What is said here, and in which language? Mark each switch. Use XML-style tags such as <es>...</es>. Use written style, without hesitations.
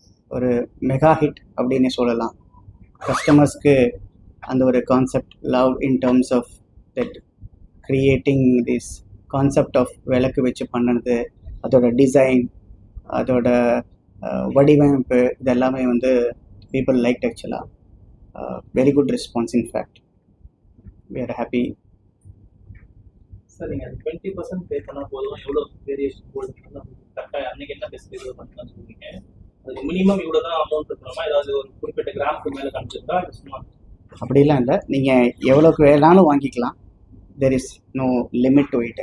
<ta>ஒரு mega hit அப்படின்னு சொல்லலாம். கஸ்டமர்ஸ்க்கு அந்த ஒரு concept</ta> <en>love in terms of that creating this concept of</en> <ta>விளக்கு வச்சு பண்ணது, அதோட டிசைன், அதோட வடிவமைப்பு, இது எல்லாமே வந்து பீப்புள் லைக் ஆக்சுவலாக.</ta> <en>Very good response.</en> <ta>In fact</ta> <en>we are happy.</en> <ta>Sir நீங்கள் 20% பே பண்ணால் போதும், எவ்வளோ வேரியேஷன் கோல்டு கரெக்டாக அன்றைக்கி என்ன ஃபெஸ்டிவல் பண்ணலாம்னு சொல்லுவீங்க? அதுக்கு மினிமம் இவ்வளோ தான் அமௌண்ட் இருக்கணுமா? ஏதாவது ஒரு குறிப்பிட்ட கிராமுக்கு மேலே காமிச்சிருக்கா? சும்மா அப்படிலாம் இல்லை, நீங்கள் எவ்வளோக்கு வேணாலும் வாங்கிக்கலாம்.</ta> <en>There is no limit to it.</en>